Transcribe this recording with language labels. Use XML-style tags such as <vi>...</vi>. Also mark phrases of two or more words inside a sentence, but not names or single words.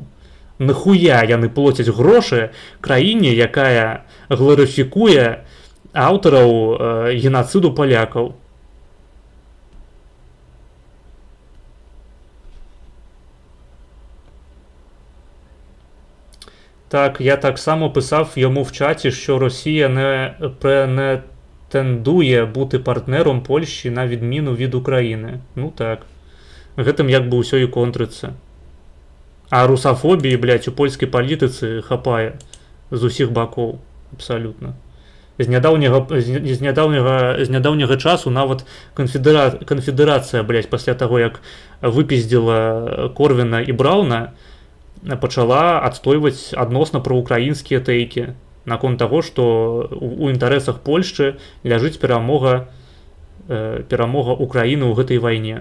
<be>Нахуя яны плоцяць грошы краіне, якая гларыфікуе аўтараў генацыду палякаў?</be> <uk>Так, я таксама писав йому в чаті, що Росія не претендує бути партнером Польщі на відміну від України.</uk> <be>Ну так. Гэтым як бы ўсё і контрыцца. А русафобіі, у польскай палітыцы хапае з усіх бакоў. Абсалютна. З нядаўняга часу нават канфедэрацыя, пасля таго, як выпіздзіла Корвіна і Брауна, пачала адстойваць адносна праўкраінскія тэйкі наконт таго, што у інтарэсах Польшчы ляжыць перамога Украіны ў гэтай вайне.</be>